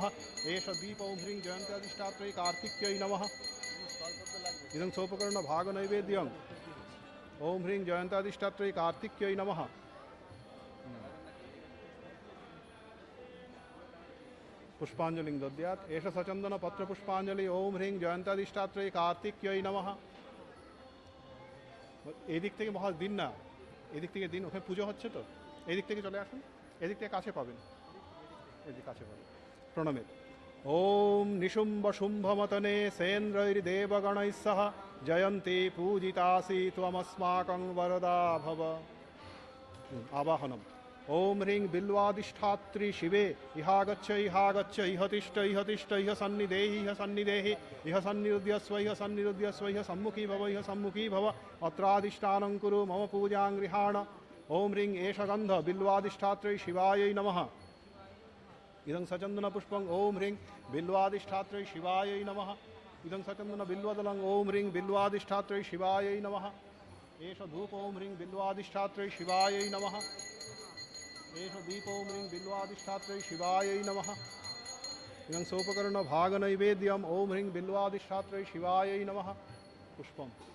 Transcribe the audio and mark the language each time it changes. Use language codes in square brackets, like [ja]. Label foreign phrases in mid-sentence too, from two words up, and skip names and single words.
[sa] এষ দীপ ওম হ্রিং জয়ন্তাধিষ্ঠাত্রৈ কার্তিক্যৈ নমঃ। ইদং সোপকর্ণ ভাগ নৈবেদ্যং ওম হ্রিং জয়ন্তাধিষ্ঠাত্রৈ কার্তিক্যৈ নমঃ। পুষ্পাঞ্জলিং দদ্যাৎ। এষ সচন্দন পত্র পুষ্পাঞ্জলি। ওম হ্রিং জয়ন্তাধিষ্ঠাত্রৈ কার্তিক্যৈ নমঃ। [bn] এই দিক থেকে মহা দিন না, এদিক থেকে দিন, ওখানে পুজো হচ্ছে তো, এই দিক থেকে চলে আসুন, এদিক থেকে কাছে পাবেন, এদিক কাছে পাবেন। [sa] প্রণমেত। ওম নিশুম্ভ শুম্ভমতনে সেন্দ্রৈর্দেবগণৈঃ সহ জয়ন্তী পূজিতাসি ত্বমস্মাকং বরদা ভব। আবাহনম। ॐ ह्रीं बिल्वाधिष्ठात्री शिवे इहागच्छ इह तिष्ठ इह सन्निधेहि इह सन्निधेहि इह सन्निरुध्यस्व इह सम्मुखी भव अत्राधिष्ठानं कुरु मम पूजां गृहाण ॐ ह्रीं एष गन्ध बिल्वाधिष्ठात्रै शिवायै नमः इदं सचन्दनपुष्पं ॐ ह्रीं बिल्वाधिष्ठात्रै शिवायै नमः इदं सचन्दनबिल्वदलं ॐ ह्रीं बिल्वाधिष्ठात्रै शिवायै नमः एष धूप ॐ ह्रीं बिल्वाधिष्ठात्रै शिवायै नमः एष दीप ॐ ह्रीं बिल्वाधिष्ठात्रै शिवायै नमः इदं सोपकर्णभागनैवेद्यम् ॐ ह्रीं बिल्वाधिष्ठात्रै शिवायै नमः पुष्पम्